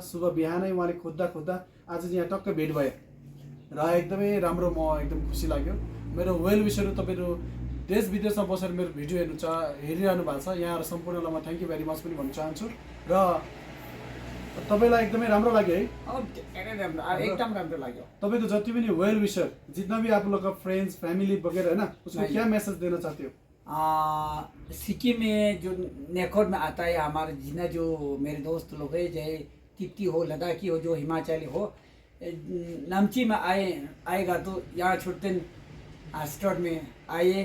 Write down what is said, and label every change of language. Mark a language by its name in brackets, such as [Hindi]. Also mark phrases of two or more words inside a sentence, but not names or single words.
[Nepali] सुबह बिहानै उहाँले खोज्दा आज चाहिँ यहाँ टक्क भेट भयो र एकदमै राम्रो, म एकदम खुसी लाग्यो। मेरो [English] well wishers [Nepali] तपाईँहरू देश विदेशमा बसेर मेरो भिडियो हेरिरहनु भएको छ, यहाँहरू सम्पूर्णलाई म [English] thank you very much [Nepali] पनि भन्न चाहन्छु। र तपाईँलाई एकदमै राम्रो लाग्यो है? एकदम राम्रो लाग्यो। तपाईँको जति पनि वेल विसर, [Hindi] जितना भी आप लोग का [English] friends family [Hindi] वगैरह है ना, उसको क्या मैसेज देना चाहते हो? सिक्किम में जो नेकोड में आता है हमारे जितना जो मेरे दोस्त लोग है, चाहे तिप्ती हो, लद्दाखी हो, जो हिमाचली हो, नाम्ची में आएगा तो यहाँ छोटे स्टोर में आइए।